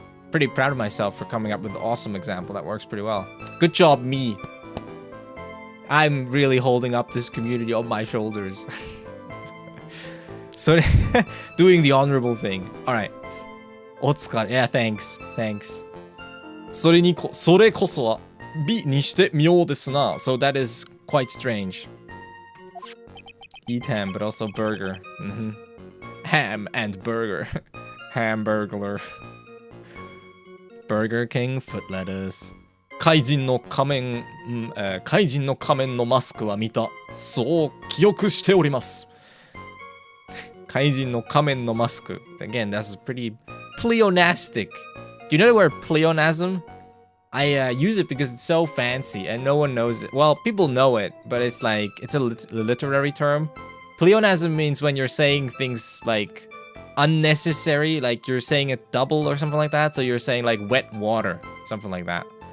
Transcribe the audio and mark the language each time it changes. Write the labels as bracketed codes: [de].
[en] Pretty proud of myself for coming up with an awesome example. That works pretty well. Good job, me. I'm really holding up this community on my shoulders. So, doing the honorable thing. Alright. Otsukare. Yeah, thanks. Thanks. [ja] それこそは美にして妙ですな. [en] So that is quite strange. Eat ham, but also burger. Ham and burger. Hamburglar. Burger King foot lettuce. [ja] 怪人の仮面のマスクは見た。そう記憶しております。怪人の仮面のマスク. [en] Again, that's pretty pleonastic. Do you know the word pleonasm? I use it because it's so fancy and no one knows it. Well, people know it, but it's like, it's a literary term. Pleonasm means when you're saying things like unnecessary, like you're saying it double or something like that. So you're saying like wet water, something like that.